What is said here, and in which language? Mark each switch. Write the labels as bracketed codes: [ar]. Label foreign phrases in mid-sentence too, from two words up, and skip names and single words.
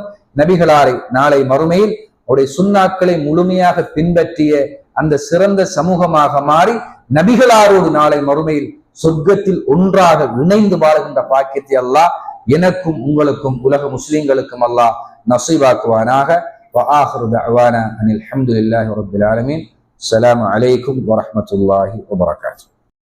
[ta] நபிகளாரை நாளை மறுமையில் அவருடைய சுன்னாக்களை முழுமையாக பின்பற்றிய அந்த சிறந்த சமூகமாக மாறி நபிகளாரோடு நாளை மறுமையில் சொர்க்கத்தில் ஒன்றாக இணைந்து வாழுகின்ற பாக்கியத்தை அல்லாஹ் எனக்கும் உங்களுக்கும் உலக முஸ்லிம்களுக்கும் அல்லாஹ் நசீபாக்குவானாக. [ar] وآخر دعوانا أن الحمد لله رب العالمين. السلام عليكم ورحمة الله وبركاته.